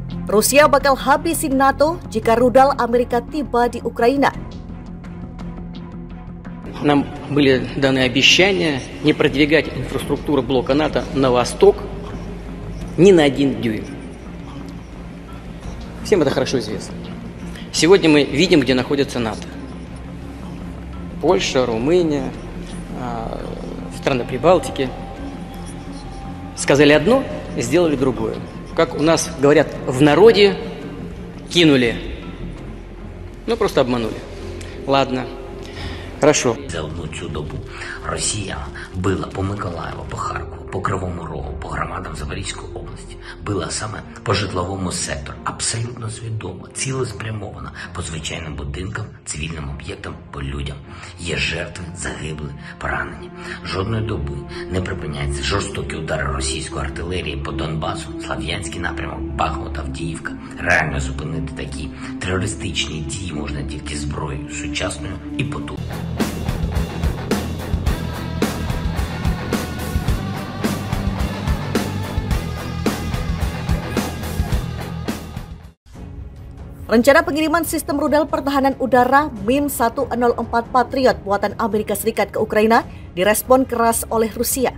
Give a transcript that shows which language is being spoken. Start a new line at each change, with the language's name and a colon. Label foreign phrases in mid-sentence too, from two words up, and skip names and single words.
Indonesian: Rusia bakal habisin NATO jika rudal Amerika tiba di Ukraina.
Russian: Нам были даны обещания не продвигать инфраструктуру блока НАТО на восток ни на 1 дюйм. Всем это хорошо известно. Сегодня мы видим, где находится НАТО. Польша, Румыния, страны Прибалтики. Сказали одно, сделали другое. Как у нас говорят в народе, кинули. Ну, просто обманули. Ладно. Хорошо.
Ukrainian: За одну цю добу Росія била по Миколаєву, по Харкову, по Кривому Рогу, по громадам Запорізької області. Била саме по житловому сектору. Абсолютно свідомо, цілеспрямовано по звичайним будинкам, цивільним об'єктам, по людям. Є жертви, загибли, поранені. Жодної доби не припиняються жорстокі удари російської артилерії по Донбасу, Слов'янський напрямок, Бахмут, Авдіївка. Реально зупинити такі терористичні дії можна тільки зброєю сучасною і потужною.
Indonesian: Rencana pengiriman sistem rudal pertahanan udara MIM-104 Patriot buatan Amerika Serikat ke Ukraina direspon keras oleh Rusia.